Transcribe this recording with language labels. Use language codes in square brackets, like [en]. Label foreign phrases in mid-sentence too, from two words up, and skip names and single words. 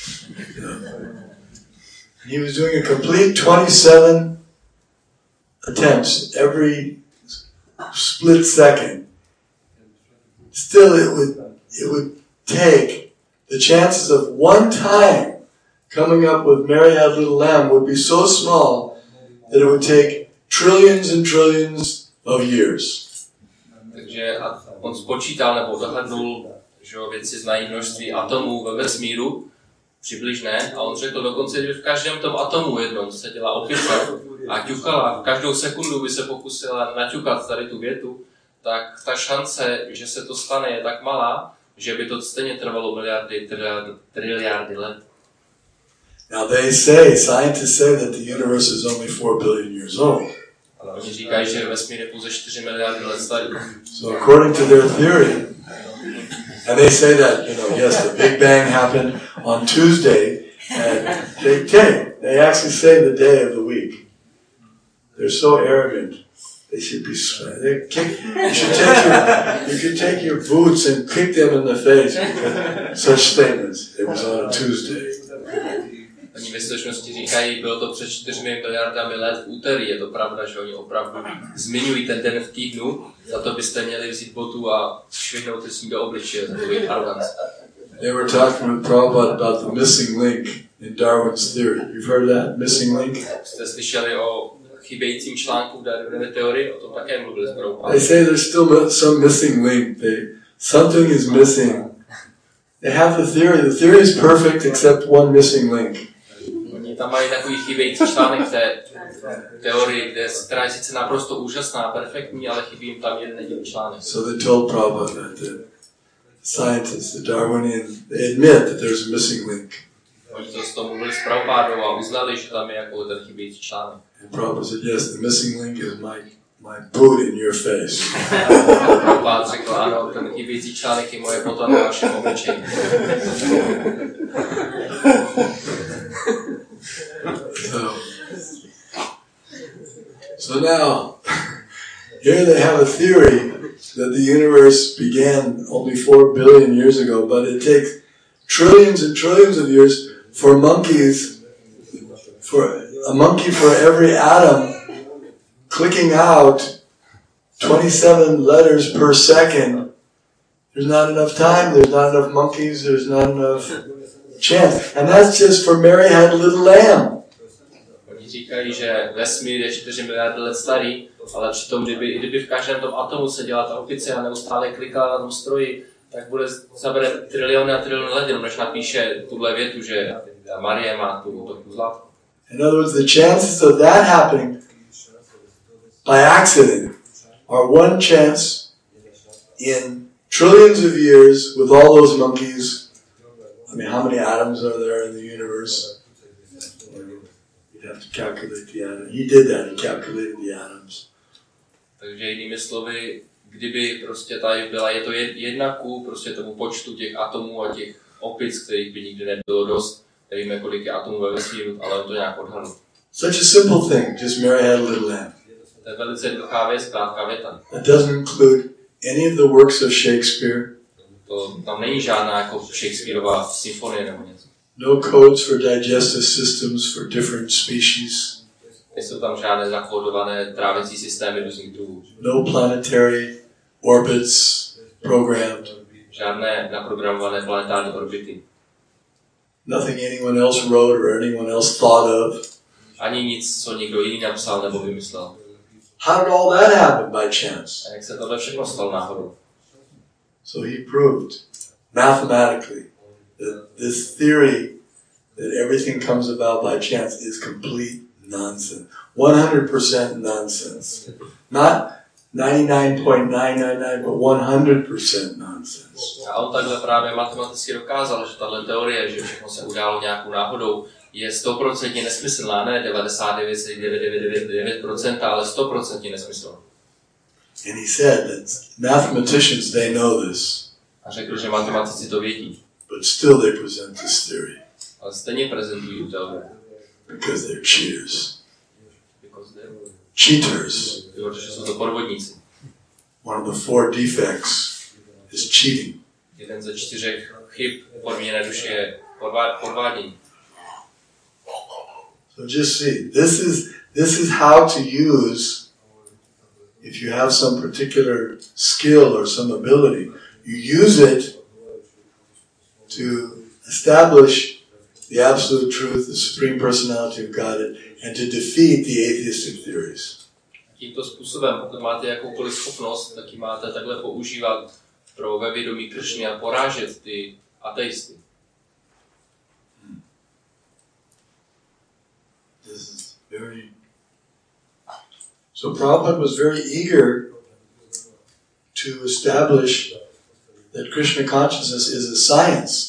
[en] He was doing a complete 27 attempts every split second. Still, it would take the chances of one time coming up with Mary Had Little Lamb would be so small that it would take trillions and trillions of years. [cs] Takže on spočítal nebo dohlednul, že vědci znají množství atomů ve vesmíru přibližné, a on řekl dokonce, že v každém tom atomu jednou seděla opice a ťukala, každou sekundu by se pokusila naťukat tady tu větu, tak ta šance, že se to stane, je tak malá, že by to stejně trvalo triliardy let. [en] Now scientists say that the universe is only 4 billion years old. [cs] Ale oni říkají, že vesmír je pouze 4 miliardy let starý. [en] So according to their theory, and they say that, yes, the Big Bang happened on Tuesday, and they actually say the day of the week. They're so arrogant. They should be. You should take your boots and kick them in the face. Such statements. It was on a Tuesday. [cs] Oni ve skutečnosti říkají, bylo to před 4 miliardami let v úterý. Je to pravda, že oni opravdu zmiňují ten den v týdnu. Za to byste měli vzít botu a švihnout si do obličeje za tu aroganci. [en] They were talking with Prabhupada about the missing link in Darwin's theory. You've heard that missing link? [cs] Jste slyšeli o chybějícím článku v Darwinově teorii? O tom také mluvili s Prabhupádou. [en] They say there's still some missing link. Something is missing. They have the theory. The theory is perfect except one missing link. [cs] Oni tam mají takový chybějící článek té teorii, která je sice naprosto úžasná, perfektní, ale chybí jim tam jeden jediný článek. [en] So they told Prabhupada that the scientists, the Darwinians, they admit that there's a missing link. [cs] Oni to s tom mluvili s Prabhupádou a uznali, že tam je jako ten chybějící článek. [en] And Prabhupada said, yes, the missing link is my boot in your face. [cs] Prabhupád řekl, ano, ten chybějící článek je moje bota na vašem obličeji. [en] So now, here they have a theory that the universe began only 4 billion years ago, but it takes trillions and trillions of years for monkeys, for a monkey for every atom clicking out 27 letters per second. There's not enough time, there's not enough monkeys, there's not enough chance. And that's just for Mary had a little lamb. [cs] Oni říkají, že vesmír je 4 miliardy let starý, ale přitom, kdyby v každém tom atomu se dělá ta opice a neustále kliká na tom stroji, tak zabere triliony a triliony let, jenom než napíše tuhle větu, že Marie má tu zlatku. [en] In other words, the chances of that happening by accident are one chance in trillions of years with all those monkeys. I mean, how many atoms are there in the universe? You'd have to calculate the atoms. He did that, he calculated the atoms. [cs] Takže jinými slovy, kdyby prostě tady byla, je to 1 ku prostě tomu počtu těch atomů a těch opic, kterých by nikdy nebylo dost. Nevíme, kolik je atomů ve vesmíru, ale on to nějak odhadl. [en] Such a simple thing, just Mary had a little lamb. [cs] To je velice jednoduchá věc, krátká věta. [en] That doesn't include any of the works of Shakespeare. [cs] Tam není žádná jako Shakespeareová symfonie nebo něco. [en] No codes for digestive systems for different species. [cs] Nejsou tam žádné zakódované trávicí systémy různých druhů. [en] No planetary orbits programmed. [cs] Žádné naprogramované planetární orbity. [en] Nothing anyone else wrote or anyone else thought of. [cs] Ani nic, co někdo jiný napsal nebo vymyslel. [en] How did all that happen by chance? [cs] A jak se tohle všechno stalo náhodou? [en] So he proved mathematically that this theory that everything comes about by chance is complete nonsense. 100% nonsense. Not 99.999, but 100% nonsense. [cs] A on takhle právě matematicky dokázal, že tahle teorie, že všechno se událo nějakou náhodou, je 100% nesmyslná, ne 99,999%, ale 100% nesmyslná. [en] And he said that mathematicians, they know this. [cs] A řekl, že matematici to vědí. [en] But still they present this theory. [cs] Ale stejně prezentují tu teorii. [en] Because they're cheaters. Cheaters. [cs] Protože jsou to podvodníci. [en] One of the 4 defects is cheating. [cs] Jeden ze 4 chyb podmíněné duše je podvádění. [en] So just see, this is how to use, if you have some particular skill or some ability, you use it to establish the absolute truth, the supreme personality of God, and to defeat the atheistic theories. [cs] Tímto způsobem, pokud máte jakoukoliv schopnost, tak ji máte takhle používat pro vědomí Krishny a porážet ty ateisty. [en] This is very... So Prabhupada was very eager to establish that Krishna consciousness is a science.